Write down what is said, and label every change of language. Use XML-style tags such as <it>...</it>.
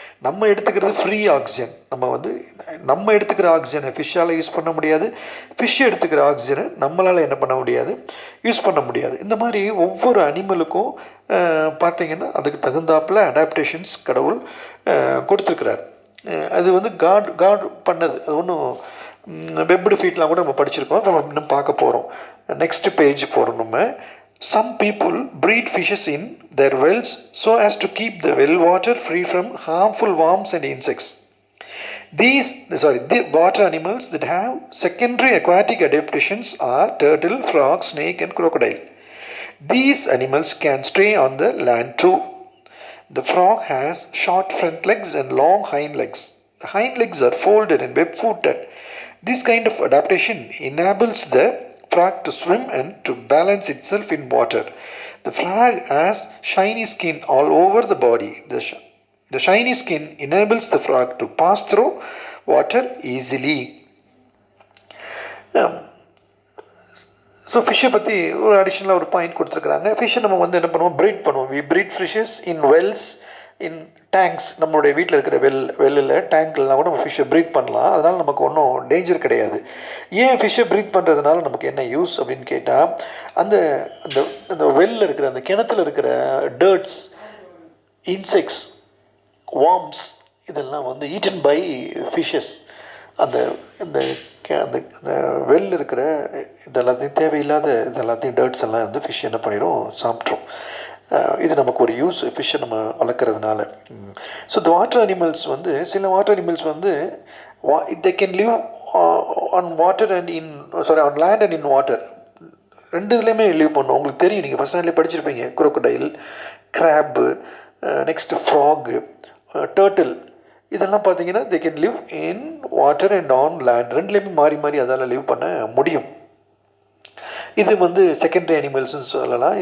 <ta>நம்ம எடுத்துக்கிறது free oxygen. நம்ம எடுத்துக்கிற ஆக்சிஜனை ஃபிஷ்ஷால் யூஸ் பண்ண முடியாது, ஃபிஷ் எடுத்துக்கிற ஆக்சிஜனை நம்மளால் என்ன பண்ண முடியாது, யூஸ் பண்ண முடியாது. இந்த மாதிரி ஒவ்வொரு அனிமலுக்கும் பார்த்திங்கன்னா அதுக்கு தகுந்தாப்பில் அடாப்டேஷன்ஸ் கடவுள் கொடுத்துருக்கிறார். அது வந்து காட் பண்ணது. அது ஒன்றும் வெப்டு ஃபீட்லாம் கூட நம்ம படிச்சிருக்கோம். நம்ம இன்னும் பார்க்க போகிறோம். நெக்ஸ்ட் பேஜ் போகிறோம்.</ta> <en>நம்ம some people breed fishes in their wells so as to keep the well water free from harmful worms and insects. The water animals that have secondary aquatic adaptations are turtle, frog, snake and crocodile. These animals can stay on the land too. The frog has short front legs and long hind legs. The hind legs are folded and web-footed. This kind of adaptation enables the frog to swim and to balance itself in water. The frog has shiny skin all over the body. The shiny skin enables the frog to pass through water easily.</en> <ta>So ஃபிஷ்ஷை பற்றி ஒரு அடிஷ்னலாக ஒரு point கொடுத்துருக்குறாங்க. ஃபிஷ்ஷை நம்ம வந்து என்ன பண்ணுவோம், ப்ரீட் பண்ணுவோம்.</ta> <en>We breed fishes in wells, in tanks.</en> <ta>நம்மளுடைய வீட்டில் இருக்கிற வெல்லில் டேங்க்லாம் கூட நம்ம ஃபிஷ்ஷை ப்ரீத் பண்ணலாம். அதனால் நமக்கு ஒன்றும் டேஞ்சர் கிடையாது. ஏன் ஃபிஷ்ஷை ப்ரீத் பண்ணுறதுனால நமக்கு என்ன யூஸ் அப்படின்னு கேட்டால், அந்த அந்த வெல்லில் இருக்கிற அந்த கிணத்துல இருக்கிற டர்ட்ஸ், இன்செக்ட்ஸ், வார்ம்ஸ் இதெல்லாம் வந்து</ta> <en>Eaten by fishes.</en> <ta>அந்த இந்த அந்த அந்த வெல் இருக்கிற இதெல்லாத்தையும் தேவையில்லாத இதெல்லாத்தையும் டர்ட்ஸ் எல்லாம் வந்து ஃபிஷ் என்ன பண்ணிடும், சாப்பிட்ரும். இது நமக்கு ஒரு யூஸ், ஃபிஷ்ஷை நம்ம வளர்க்குறதுனால. ஸோ இந்த வாட்டர் அனிமல்ஸ் வந்து</ta> <en>சில water animals வந்து they can live on water and on land and in water.</en> <ta>ரெண்டு இதுலேயுமே லீவ் பண்ணும். உங்களுக்கு தெரியும், நீங்கள் ஃபஸ்ட் ஸ்டாண்டர்ட்லேயே படிச்சிருப்பீங்க.</ta> <en>crocodile, crab, next frog, turtle,</en> <ta>இதெல்லாம் பார்த்தீங்கன்னா</ta> <en>they can live in water and on land.</en> <ta>ரெண்டுலேயுமே மாறி மாறி அதால் லிவ் பண்ண முடியும். இது வந்து செகண்டரி அனிமல்ஸ்ன்னு சொல்லலாம்.</ta>